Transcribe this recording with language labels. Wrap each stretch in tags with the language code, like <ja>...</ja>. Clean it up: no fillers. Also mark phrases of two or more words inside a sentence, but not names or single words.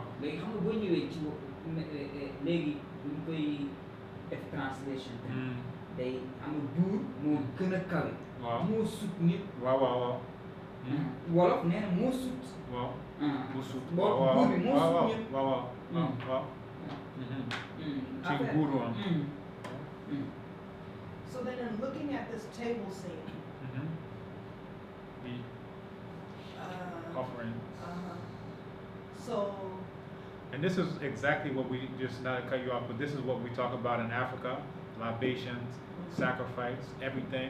<wo>léegi xam nga boo ñëwee ci léegi bu ñu koy def translation. day am buur moo gën a kawe. waaw moo sut nit. waaw. Wolof nee na moo sut. waaw. mu sut. buur bi moo sut nit. waaw. ci buur waaw.</wo> <en>So then in looking at this table scene, The offering. So, And this is exactly what we, just not to cut you off, but this is what we talk about in Africa: libations, sacrifice, everything.</en>